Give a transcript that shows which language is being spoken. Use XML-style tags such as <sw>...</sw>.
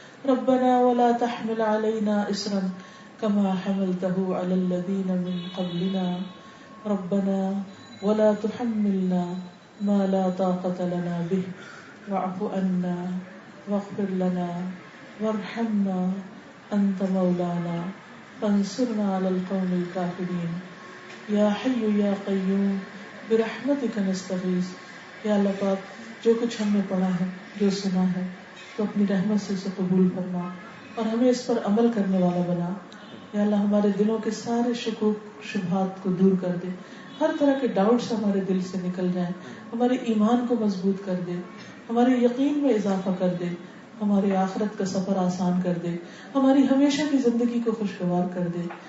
<ar>ربنا ولا تحمل علينا إصرا كما حملته على الذين من قبلنا. ربنا ولا تحملنا ما لا طاقة لنا به واعف عنا واغفر لنا وارحمنا أنت مولانا فانصرنا على القوم الكافرين. یا حی یا قیوم برحمتک نستغیث.</ar> <ur>یا اللہ پاک جو کچھ ہم نے پڑھا ہے، جو سنا ہے، تو اپنی رحمت سے اسے قبول فرما اور ہمیں اس پر عمل کرنے والا بنا. یا اللہ ہمارے دلوں کے سارے شکوک شبہات کو دور کر دے، ہر طرح کے ڈاؤٹس ہمارے دل سے نکل جائیں، ہمارے ایمان کو مضبوط کر دے، ہمارے یقین میں اضافہ کر دے، ہمارے آخرت کا سفر آسان کر دے، ہماری ہمیشہ کی زندگی کو خوشگوار کر دے.</ur>